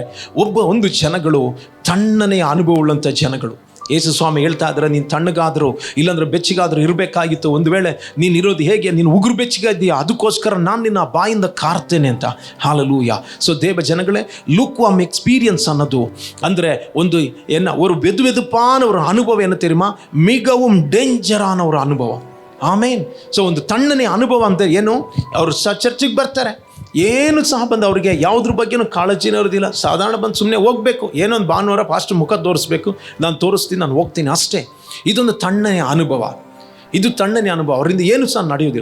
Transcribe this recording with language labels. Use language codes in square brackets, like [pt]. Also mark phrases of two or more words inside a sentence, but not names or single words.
[kn] ಒಂದು ಜನಗಳು ತಣ್ಣನೆಯ ಅನುಭವ ಉಳ್ಳಂಥ ಜನಗಳು. ಯೇಸು ಸ್ವಾಮಿ ಹೇಳ್ತಾ ಇದ್ದಾರೆ, ನೀನು ತಣ್ಣಗಾದರೂ ಇಲ್ಲಾಂದ್ರೆ ಬೆಚ್ಚಗಾದರೂ ಇರಬೇಕಾಗಿತ್ತು. ಒಂದು ವೇಳೆ ನೀನು ಇರೋದು ಹೇಗೆ, ನೀನು ಉಗುರು ಬೆಚ್ಚಗೆ ಇದೆಯಾ, ಅದಕ್ಕೋಸ್ಕರ ನಾನು ನಿನ್ನ ಬಾಯಿಂದ ಕಾರ್ತೇನೆ ಅಂತ. ಹಾಲೆಲೂಯ. ಸೊ ದೇವ ಜನಗಳೇ, [en] lukewarm experience [kn] ಅನ್ನೋದು ಅಂದರೆ ಒಂದು [ta] ஒரு வெதுவெதுப்பான ஒரு அனுபவம் என்ன தெரியுமா? மிகவும் டேஞ்சரான ஒரு அனுபவம். [kn] ಆಮೇನ್. ಸೊ ಒಂದು ತಣ್ಣನೆ ಅನುಭವ ಅಂದರೆ ಏನು? ಅವರು ಚರ್ಚಿಗೆ ಬರ್ತಾರೆ, ಏನು ಸಹ ಬಂದು ಅವರಿಗೆ ಯಾವುದ್ರ ಬಗ್ಗೆನೂ ಕಾಳಜಿನೇ ಇರೋದಿಲ್ಲ. ಸಾಧಾರಣ ಬಂದು ಸುಮ್ಮನೆ ಹೋಗಬೇಕು, ಏನೊಂದು ಭಾನುವಾರ ಫಾಸ್ಟ್ ಮುಖ ತೋರಿಸ್ಬೇಕು, ನಾನು ತೋರಿಸ್ತೀನಿ, ನಾನು ಹೋಗ್ತೀನಿ ಅಷ್ಟೇ. ಇದೊಂದು ತಣ್ಣನೆಯ ಅನುಭವ. ಅವರಿಂದ ಏನು ಸಹ ನಡೆಯೋದಿಲ್ಲ.